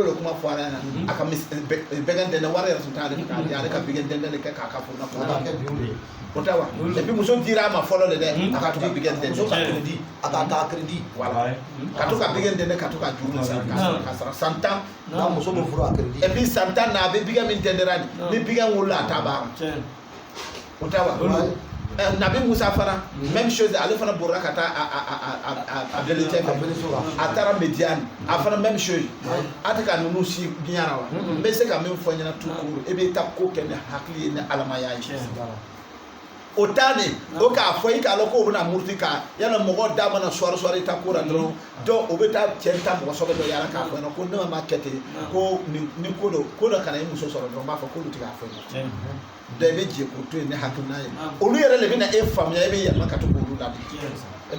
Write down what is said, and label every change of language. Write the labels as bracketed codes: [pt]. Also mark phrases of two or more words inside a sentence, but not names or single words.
[bm] de kuma fɔ a ɲɛna a ka bɛgɛn dɛndɛn wari yɛrɛ tun t'ale kun k'a di ale ka bɛgɛn dɛndɛn de kɛ k'a ka furu nafolo o tɛ wa [fr] et puis [bm] muso dira a ma fɔlɔ de dɛ a ka to ka bɛgɛn dɛndɛn a ka taa [fr] crédit voilà [bm] ka to ka bɛgɛn dɛndɛn ka to ka juru sara ka sara san 10 n'a muso bɛ furu a [fr] crédit et puis [bm] san 10 na a bɛ bɛgɛn min dɛndɛnra ni bɛgɛn wolola a t'a baara o tɛ wa nabi musa fana [fr] même chose [bm] ale fana borra ka taa a belecɛ fɛ a taara mediane a fana [fr] même chose [bm] a tɛ ka ninnu si biɲana wa n bɛ se ka min fɔ ɲɛna [fr] tout court [bm] e bɛ taa ko kɛ ni hakili ye ni alamaya ye o taa ne o k'a fɔ i k'a lɔn k'o bɛna muruti ka yala mɔgɔ da mana suwari ta ko la dɔrɔn o bɛ taa cɛ ta mɔgɔ sɔbɛ dɔ yala k'a fɔ ɲɛna ko ne ma kɛ ten ko ni ko dɔ kana i muso sɔrɔ dɔrɔn n b'a fɔ k'olu tɛ k'a fɔ ɲɛna dɔ i bɛ jɛ k'o to yen ni hakilina ye olu yɛrɛ de bɛ na e faamuya i bɛ yɛlɛma ka to k'olu ladi i bɛ